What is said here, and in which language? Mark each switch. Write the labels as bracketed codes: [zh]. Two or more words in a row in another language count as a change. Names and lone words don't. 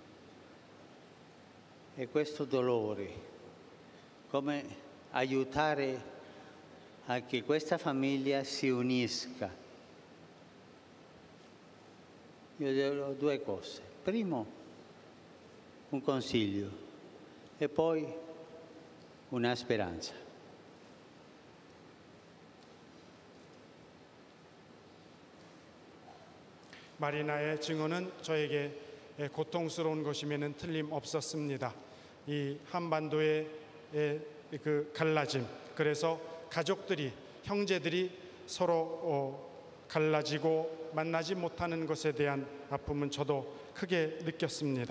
[it] E questo dolore, come aiutare a che questa famiglia si unisca? Io dirò due cose. Primo, un consiglio e poi una speranza. [ko] 마리나의 증언은 저에게 고통스러운 것이면은 틀림없었습니다. 이 한반도의 그 갈라짐, 그래서 가족들이, 형제들이 서로 갈라지고 만나지 못하는 것에 대한 아픔은 저도 크게 느꼈습니다.